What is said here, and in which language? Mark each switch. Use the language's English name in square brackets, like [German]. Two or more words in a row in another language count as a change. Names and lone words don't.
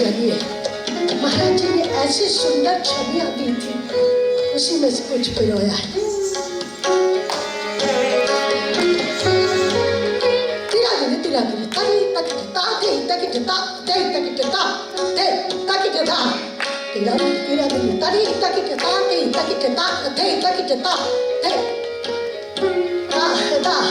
[Hindi] जरिए महाराज जी ने ऐसी सुंदर छवियां दी थी, उसी में से कुछ पिरोया है। तिरा दिन तरी तक ता थे तक ता ते तक ता ते तक ता तिरा दिन तरी तक ता ते तक ता ते तक ता ते ता ता